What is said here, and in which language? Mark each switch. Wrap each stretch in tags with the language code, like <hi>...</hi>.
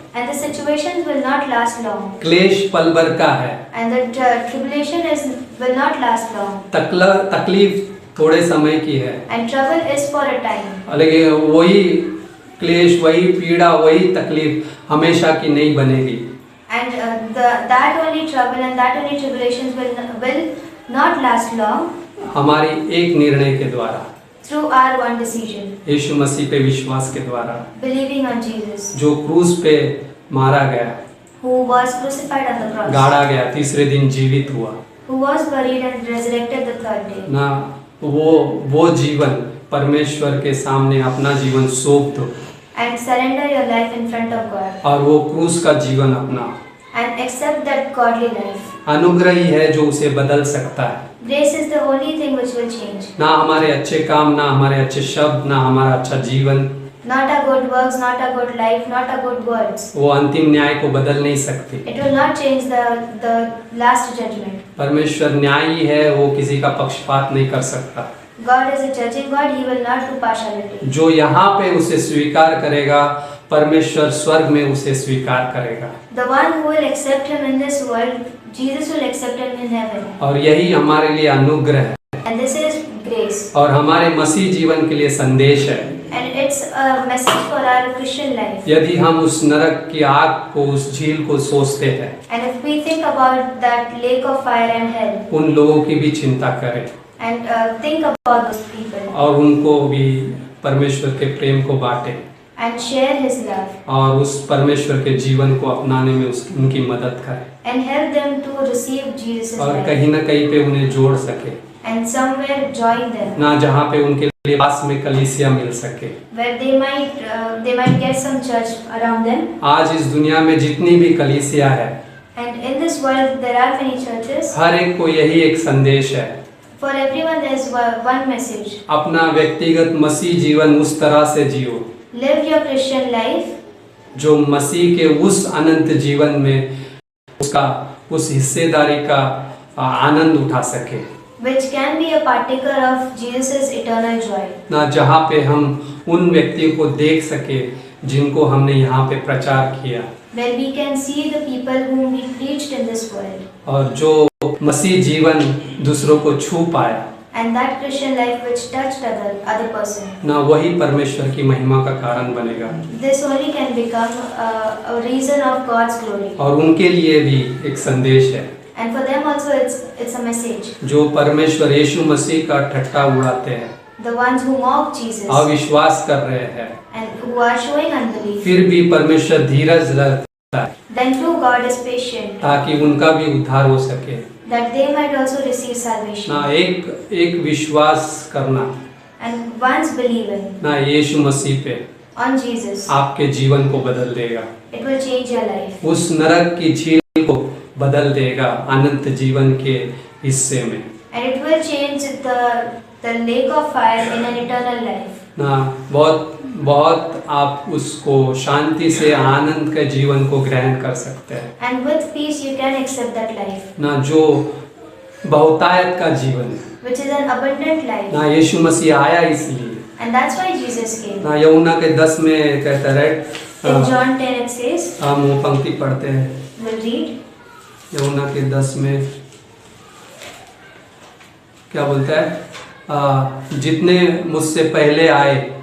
<en>And the situations will not last long.</en> <hi>क्लेश पल भर का है,</hi> <en>And the tribulation will not last long.</en> <hi>तकलीफ थोड़े समय की है,</hi> <en>And trouble is for a time.</en> <hi>लेकिन वही क्लेश, वही पीड़ा, वही तकलीफ हमेशा की नहीं बनेगी।</hi> <en>And that only trouble and that only tribulations will not last long.</en> <hi>हमारी एक निर्णय के द्वारा,</hi> <en>Through our one decision,</en> <hi>यीशु मसीह पे विश्वास के द्वारा,</hi> <en>believing on Jesus,</en> <hi>जो क्रूस पे मारा गया,</hi> <en>who was crucified on the cross,</en> <hi>गाड़ा गया, तीसरे दिन जीवित हुआ,</hi> <en>who was buried and resurrected the third day.</en> <hi>ना वो जीवन परमेश्वर के सामने अपना जीवन सौंप दो,</hi> <en>And surrender your life in front of God.</en> <hi>और वो क्रूस का जीवन अपना।</hi> <en>And accept that godly life.</en> <hi>अनुग्रह ही है जो उसे बदल सकता है।</hi> <en>Grace is the only thing which will change.</en> <hi>ना हमारे अच्छे काम, ना हमारे अच्छे शब्द, ना हमारा अच्छा जीवन,</hi> <en>Not our good works, not our good life, not our good words.</en> <hi>वो अंतिम न्याय को बदल नहीं सकती।</hi> <en>It will not change the last judgment.</en> <hi>परमेश्वर न्यायी है, वो किसी का पक्षपात नहीं कर सकता।</hi> <en>God is a judging God, He will not do partiality.</en> <hi>जो यहाँ पे उसे स्वीकार करेगा, परमेश्वर स्वर्ग में उसे स्वीकार करेगा।</hi> <en>The one who will accept Him in this world, Jesus will accept Him in heaven.</en> <hi>और यही हमारे लिए अनुग्रह है</hi> <en>And this is grace.</en> <hi>और हमारे मसीह जीवन के लिए संदेश है।</hi> <en>And it's a message for our Christian life.</en> <hi>यदि हम उस नरक की आग को, उस झील को सोचते हैं,</hi> <en>And if we think about that lake of fire and hell,</en> <hi>उन लोगों की भी चिंता करें</hi> <en>and think about those people,</en> <hi>और उनको भी परमेश्वर के प्रेम को बांटें</hi> <en>and share His love,</en> <hi>और उस परमेश्वर के जीवन को अपनाने में उनकी मदद करें</hi> <en>and help them to receive Jesus'</en> <hi>और</hi> <en>life,</en> <hi>कहीं न कहीं पे उन्हें जोड़ सके,</hi> <en>and somewhere join them,</en> <hi>ना जहाँ पे उनके लिए पास में कलीसिया मिल सके।</hi> <en>where they might get some church around them.</en> <hi>आज इस दुनिया में जितनी भी कलीसिया है,</hi> <en>And in this world there are many churches.</en> <hi>हर एक को यही एक संदेश है,</hi> <en>For everyone there is one message.</en> <hi>अपना व्यक्तिगत मसीह जीवन उस तरह से जियो</hi> <en>Live your Christian life</en> <hi>जो मसीह के उस अनंत जीवन में उसका उस हिस्सेदारी का आनंद उठा सके,</hi> <en>which can be a partaker of Jesus' eternal joy.</en> <hi>ना जहाँ पे हम उन व्यक्तियों को देख सके जिनको हमने यहाँ पे प्रचार किया,</hi> <en>Where we can see the people whom we preached in this world.</en> <hi>और जो मसीह जीवन दूसरों को छू पाया,</hi> <en>And that Christian life which touched other person.</en> <hi>ना वही परमेश्वर की महिमा का कारण बनेगा</hi> <en>This only can become a reason of God's glory.</en> <hi>और उनके लिए भी एक संदेश है।</hi> <en>And for them also it's a message.</en> <hi>जो परमेश्वर यीशु मसीह का ठट्टा उड़ाते हैं,</hi> <en>The ones who mock Jesus</en> <hi>अविश्वास कर रहे हैं,</hi> <en>and who are showing unbelief.</en> <hi>फिर भी परमेश्वर धीरज रखता है</hi> <en>Then too God is patient,</en> <hi>ताकि उनका भी उद्धार हो सके।</hi> <en>that they might also receive salvation.</en> <hi>ना एक विश्वास करना</hi> <en>And once believing</en> <hi>ना यीशु मसीह पे</hi> <en>on Jesus,</en> <hi>आपके जीवन को बदल देगा,</hi> <en>it will change your life.</en> <hi>उस नरक की झील को बदल देगा अनंत जीवन के हिस्से में।</hi> <en>And it will change the lake of fire in an eternal life.</en> <hi>ना बहुत आप उसको शांति से आनंद के जीवन को ग्रहण कर सकते हैं,</hi> <en>And with peace you can accept that life,</en> <hi>ना जो बहुतायत का जीवन है,</hi> <en>which is an abundant life.</en> <hi>ना यीशु मसीह आया इसलिए,</hi> <en>And that's why Jesus came.</en> <hi>ना यूहन्ना के 10 में कहता है,</hi> <en>In John 10 it says,</en> <hi>हम वो पंक्ति पढ़ते हैं</hi> <en>we'll read,</en> <hi>यूहन्ना के 10 में क्या बोलता है, जितने मुझसे पहले आए</hi>